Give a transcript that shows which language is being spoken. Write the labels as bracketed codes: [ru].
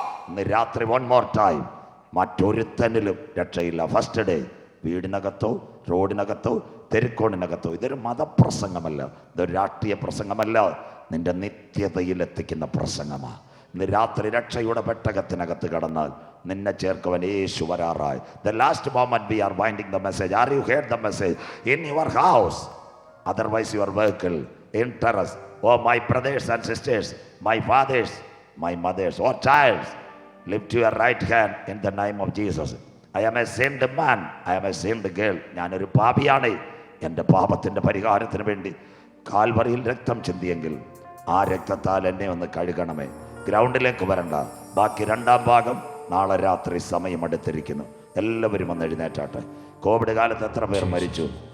[ml] ഇന്ന് രാത്രി [en] One more time. [ml] മറ്റൊരുത്തനിലും രക്ഷയില്ല. [en] first day [ml] വീടിനകത്തോ റോഡിനകത്തോ തെരുക്കോണിനകത്തോ. ഇതൊരു മതപ്രസംഗമല്ല, ഇതൊരു രാഷ്ട്രീയ പ്രസംഗമല്ല. നിന്റെ നിത്യതയിൽ എത്തിക്കുന്ന പ്രസംഗമാണ്. ഇന്ന് രാത്രി രക്ഷയുടെ പെട്ടകത്തിനകത്ത് കടന്നാൽ നിന്നെ ചേർക്കുവാൻ യേശു വരാറായി. [en] The last moment we are winding the message. Are you heard the message? In your house, otherwise your vehicle, in terrace. Oh my brothers and sisters, my fathers, my mothers, oh child, lift your right hand in the name of Jesus. I am a sinned man, I am a sinned girl. [ml] ഞാനൊരു പാപിയാണ്. എൻ്റെ പാപത്തിൻ്റെ പരിഹാരത്തിന് വേണ്ടി കാൽവറിയിൽ രക്തം ചിന്തിയെങ്കിൽ ആ രക്തത്താൽ എന്നെ ഒന്ന് കഴുകണമേ. ഗ്രൗണ്ടിലേക്ക് വരണ്ട. ബാക്കി രണ്ടാം ഭാഗം നാളെ രാത്രി സമയമെടുത്തിരിക്കുന്നു. എല്ലാവരും ഒന്ന് എഴുന്നേറ്റാട്ടെ. കോവിഡ് കാലത്ത് എത്ര പേർ മരിച്ചു?